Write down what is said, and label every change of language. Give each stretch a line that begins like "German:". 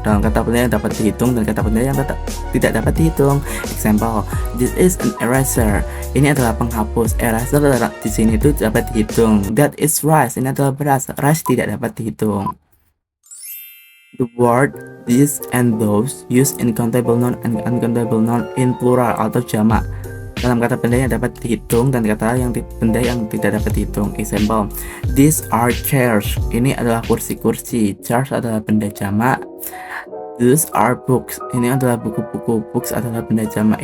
Indonesian: Dalam kata benda yang dapat dihitung dan kata benda yang tidak dapat dihitung.
English: Example: this is an eraser.
Indonesian: Ini adalah penghapus. Eraser di sini itu dapat dihitung.
English: That is rice.
Indonesian: Ini adalah beras. Rice tidak dapat dihitung.
English: The word this and those used in countable noun and uncountable noun in plural
Indonesian: atau jamak. Dalam kata benda yang dapat dihitung dan kata benda yang tidak dapat dihitung.
English: Example: these are chairs.
Indonesian: Ini adalah kursi-kursi. Chairs adalah benda jamak.
English: These are books.
Indonesian: Ini adalah buku-buku. Books adalah benda jamak.